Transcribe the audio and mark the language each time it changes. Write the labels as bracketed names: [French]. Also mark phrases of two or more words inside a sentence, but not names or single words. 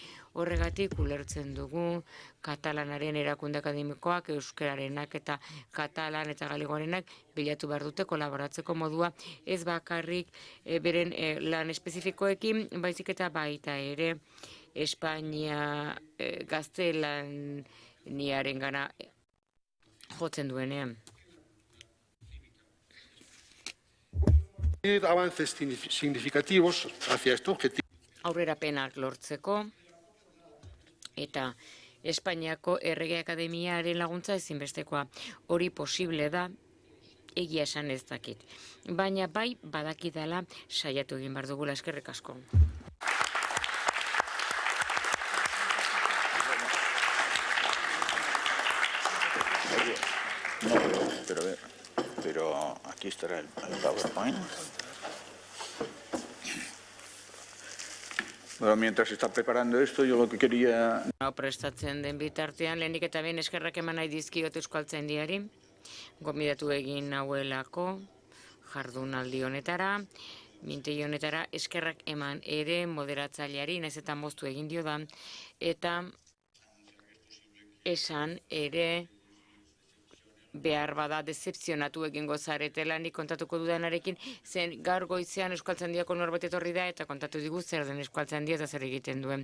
[Basque] Horregatik ulertzen dugu katalanaren erakunde akademikoak, euskararenak eta katalan eta galegoarenak bilatu behar dute kolaboratzeko modua, ez bakarrik beren lan espezifikoekin, baizik eta baita ere Espainia gaztelaniaren gana jotzen duenean. [Spanish] Avances significativos hacia este objetivo. [Basque] Aurrerapenak lortzeko eta Espainiako Errege Akademiaren laguntza ezinbestekoa. Hori posible da, egia esan ez dakit. Baina bai badakidala saiatu egin behar dugula, eskerrik asko. [Spanish] No, pero aquí estará el PowerPoint. Bueno, mientras se está preparando esto, yo lo que quería... [Basque] Prestatzen den bitartean, lehenik eta behin eskerrak eman nahi dizkiot Euskaltzaindiari, gomidatu egin nauelako jardunaldi honetara, mintegi honetara eskerrak eman ere moderatzaileari, nahiz eta moztu egin dio da, eta esan ere behar bada dezepzionatu egingo zaretela, nik kontatuko dudanarekin, zen gaur goizean Euskaltzaindiako norbait etorri da eta kontatu digu zer den Euskaltzaindia eta zer egiten duen.